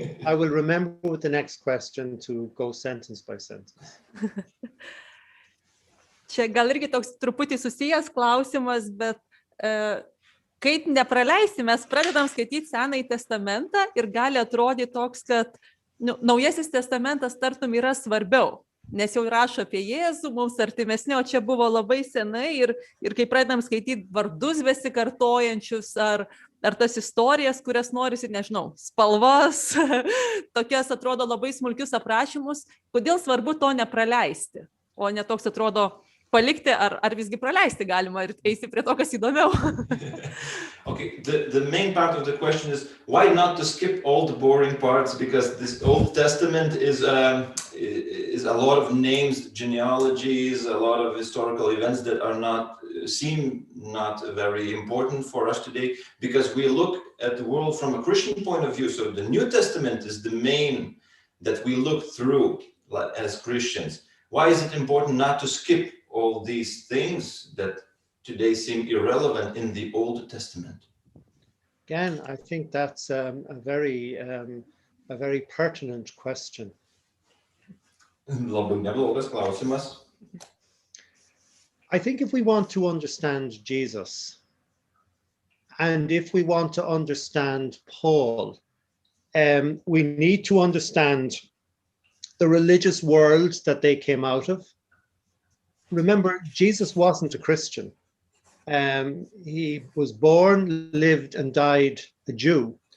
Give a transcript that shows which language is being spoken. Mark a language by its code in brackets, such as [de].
[en] I will remember with the next question to go sentence by sentence. [lt] Čia gal irgi toks truputį susijęs klausimas, bet kai nepraleisti, mes pradedam skaityti Senąjį testamentą ir gali atrodyti toks, kad Naujasis testamentas tartum yra svarbiau, nes jau rašo apie Jėzų, mums artimesnė, o čia buvo labai senai ir kai pradedam skaityti vardus besikartojančius ar tas istorijas, kurias norisi, nežinau, spalvas, tokias atrodo labai smulkius aprašymus, kodėl svarbu to nepraleisti, o ne toks atrodo palikti, ar visgi praleisti galima ir eisi prie to, kas įdomiau. [en] Okay, the main part of the question is why not to skip all the boring parts, because this Old Testament is a lot of names, genealogies, a lot of historical events that seem not very important for us today, because we look at the world from a Christian point of view. So the New Testament is the main that we look through as Christians. Why is it important not to skip all these things that today seem irrelevant in the Old Testament? Again, I think that's a very a very pertinent question. [lt] Labai neblogas klausimas. [en] I think if we want to understand Jesus, and if we want to understand Paul, we need to understand the religious world that they came out of. Remember, Jesus wasn't a Christian. He was born, lived, and died a Jew.